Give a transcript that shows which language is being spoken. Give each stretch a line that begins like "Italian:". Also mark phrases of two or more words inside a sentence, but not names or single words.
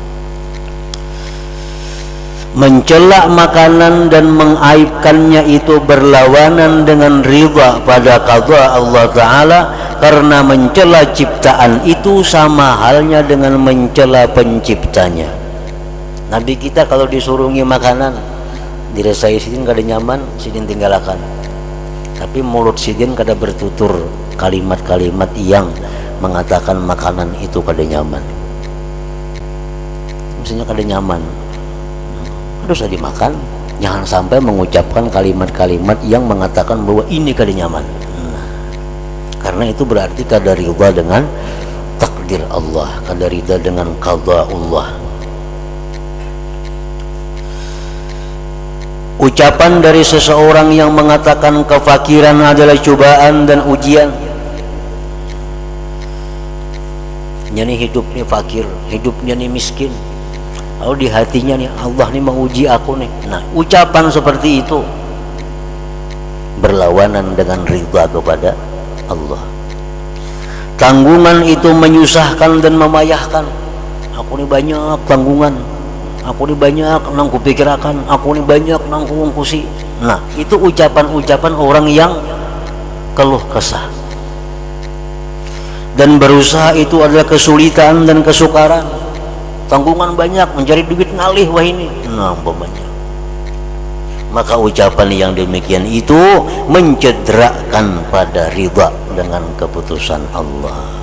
Indonesian: Mencela makanan dan mengaibkannya itu berlawanan dengan ridha pada qada Allah Ta'ala, karena mencela ciptaan itu sama halnya dengan mencela penciptanya.
Banjar: Nabi kita kalau disuruhi makanan, dirasai sidin kada nyaman, sidin tinggalkan.
Indonesian: Tapi mulut sidin kada bertutur kalimat-kalimat yang mengatakan makanan itu kada nyaman. Maksudnya kada nyaman, harus dimakan, jangan sampai mengucapkan kalimat-kalimat yang mengatakan bahwa ini kada nyaman. Karena itu berarti kada ridha dengan takdir Allah, kada ridha dengan qada Allah. Ucapan dari seseorang yang mengatakan kefakiran adalah cobaan dan ujian.
Banjar: Nyani hidupnya fakir, hidupnya nih miskin, lalu di hatinya nih Allah nih menguji aku nih.
Indonesian: Nah, ucapan seperti itu berlawanan dengan ridha kepada Allah. Tanggungan itu menyusahkan dan memayahkan.
Banjar: Aku nih banyak tanggungan, aku nih banyak nang kupikirakan, aku nih banyak nang kuungkusi.
Indonesian: Nah, itu ucapan-ucapan orang yang keluh kesah. Dan berusaha itu adalah kesulitan dan kesukaran.
Banjar: Tanggungan banyak, mencari duit ngalih wah ini.
Indonesian: Nah, umpamanya. Maka ucapan yang demikian itu mencederakan pada ridha dengan keputusan Allah.